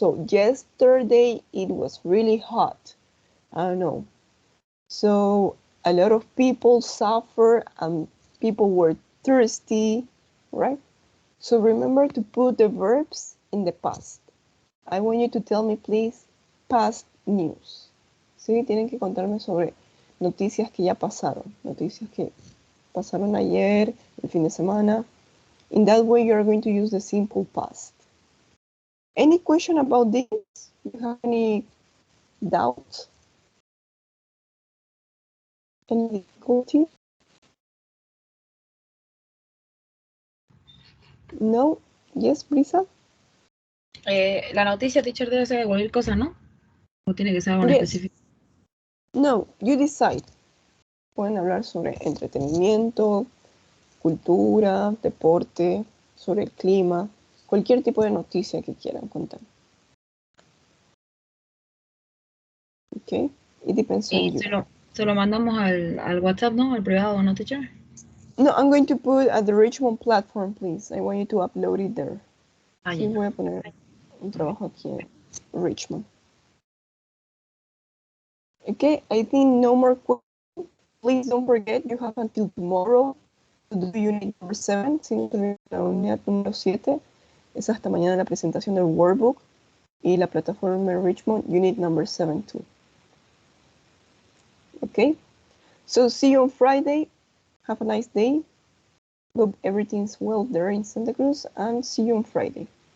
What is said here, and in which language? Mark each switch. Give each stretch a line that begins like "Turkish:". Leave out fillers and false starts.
English: So yesterday it was really hot. I don't know. So a lot of people suffer and people were thirsty, right? So remember to put the verbs in the past. I want you to tell me, please, past news.
Spanish: Sí, tienen que contarme sobre noticias que ya pasaron, noticias que pasaron ayer, el fin de semana.
English: In that way, you're going to use the simple past. Any question about this? You have any doubts? Any difficulty? No? Yes, Brisa?
Spanish: La noticia, teacher, debe ser de cualquier cosa, ¿no? ¿O tiene que ser algo en
English: Yes.
Spanish: específico?
English: No, you decide.
Spanish: Pueden hablar sobre entretenimiento, cultura, deporte, sobre el clima, cualquier tipo de noticia que quieran contar.
English: Okay? It depends on you.
Spanish: Se lo mandamos al WhatsApp, ¿no? Al privado, ¿no, teacher?
English: No, I'm going to put at the Richmond platform, please. I want you to upload it there.
Spanish: Sí, voy a poner un trabajo aquí en Richmond.
English: Okay, I think no more questions. Please don't forget, you have until tomorrow to do unit number 7.
Spanish: Si no terminan la unidad número 7, es hasta mañana la presentación del workbook y la plataforma Richmond,
English: unit number 7
Spanish: too.
English: Okay, so see you on Friday. Have a nice day. Hope everything's well there in Santa Cruz, and see you on Friday.